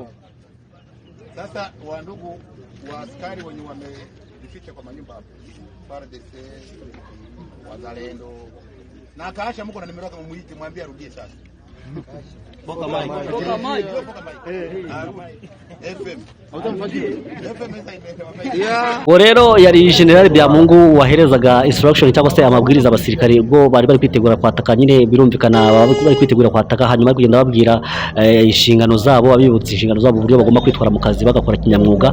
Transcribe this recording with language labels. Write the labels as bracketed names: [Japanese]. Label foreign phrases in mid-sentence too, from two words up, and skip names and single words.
[Swahili] Sasa wandugu wa askari wenye wamejificha kwa manyumba hapo, FARDC, wazalendo na akaasha mko na nimero yake, muite mwambie arudie sasa. Boka mai. FM. [Kinyarwanda] Rero yari General Byamungu waherezaga instruction cyangwa se amabwiriza abasirikari ubwo bari kwitegura kwataka, nyine birumvikana bari kwitegura kwataka, hanyuma kugenda babwira inshingano zabo, abibutsa inshingano zabo uburyo bagomba kwitwara mu kazi bagakora kinyamwuga.